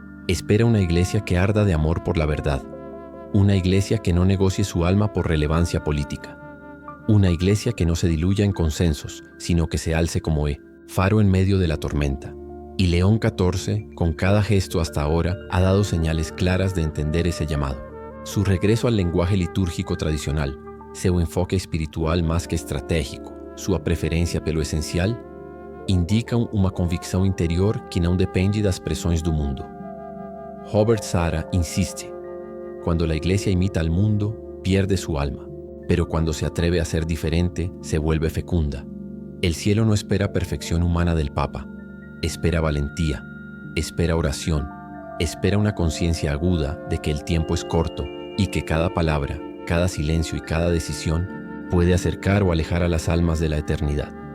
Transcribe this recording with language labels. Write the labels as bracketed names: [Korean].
[Spanish] Espera una iglesia que arda de amor por la verdad. Una iglesia que no negocie su alma por relevancia política. Una iglesia que no se diluya en consensos, sino que se alce como faro en medio de la tormenta. Y León XIV, con cada gesto hasta ahora, ha dado señales claras de entender ese llamado. Su regreso al lenguaje litúrgico tradicional, [Portuguese] seu enfoque espiritual más que estratégico, sua preferência pelo essencial, indicam uma convicção interior que não depende das pressões do mundo. [Spanish] Robert Sarah insiste: cuando la iglesia imita al mundo, pierde su alma. Pero cuando se atreve a ser diferente, se vuelve fecunda. El cielo no espera perfección humana del Papa, espera valentía, espera oración, espera una conciencia aguda de que el tiempo es corto y que cada palabra, cada silencio y cada decisión puede acercar o alejar a las almas de la eternidad.